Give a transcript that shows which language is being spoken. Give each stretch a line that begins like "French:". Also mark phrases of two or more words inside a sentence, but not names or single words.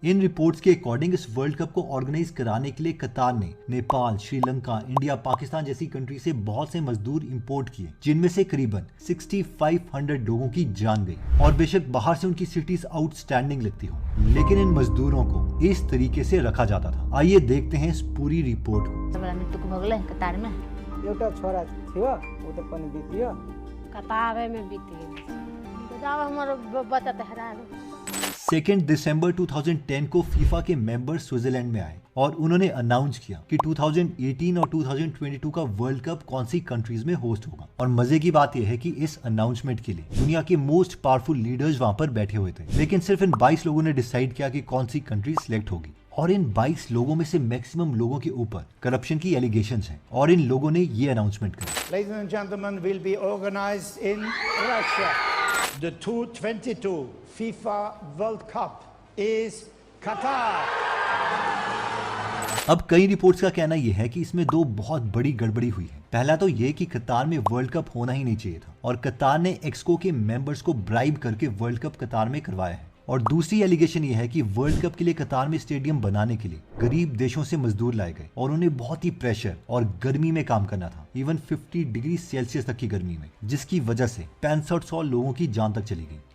Hindi: इन रिपोर्ट्स के अकॉर्डिंग इस वर्ल्ड कप को ऑर्गेनाइज कराने के लिए कतार ने नेपाल, श्रीलंका, इंडिया, पाकिस्तान जैसी कंट्री से बहुत से मजदूर इंपोर्ट किए, जिनमें से करीबन 6500 लोगों की जान गई। और बेशक बाहर से उनकी
English: cities outstanding
Hindi: लगती हो, लेकिन इन मजदूरों को इस तरीके से रखा जाता था। आइए देखते हैं इस पूरी रिपोर्ट को। कतार में
Nepali: एउटा छोरा थियो, उ त पनि बितियो।
Hindi: कतार में बीती बताओ हमारो बच्चा त हरा गयो। 2 दिसंबर 2010 को फीफा के मेंबर स्विट्जरलैंड में आए और उन्होंने अनाउंस किया कि 2018 और 2022 का वर्ल्ड कप कौन सी कंट्रीज में होस्ट होगा। और मजे की बात यह है कि इस अनाउंसमेंट के लिए दुनिया के
English: most powerful leaders
Hindi: वहां पर बैठे हुए थे, लेकिन सिर्फ इन 22 लोगों ने डिसाइड किया कि कौन सी कंट्री सिलेक्ट होगी। और इन 22 लोगों में से मैक्सिमम लोगों के ऊपर करप्शन की एलिगेशंस हैं और इन लोगों ने ये अनाउंसमेंट करी।
English: Ladies and gentlemen, will be organized in Russia. The 2022 FIFA World Cup is Qatar.
Hindi: अब कई रिपोर्ट्स का कहना यह है कि इसमें दो बहुत बड़ी गड़बड़ी हुई है। पहला तो ये कि कतार में वर्ल्ड कप होना ही नहीं चाहिए था और कतार ने एक्सको के मेंबर्स को ब्राइब करके वर्ल्ड कप कतार में करवाया है। और दूसरी एलिगेशन ये है कि वर्ल्ड कप के लिए कतार में स्टेडियम बनाने के लिए गरीब देशों से मजदूर लाए गए और उन्हें बहुत ही प्रेशर और गर्मी में काम करना था, इवन 50
English: degree Celsius
Hindi: तक की गर्मी में, जिसकी वजह से 6500 लोगों की जान तक चली गई।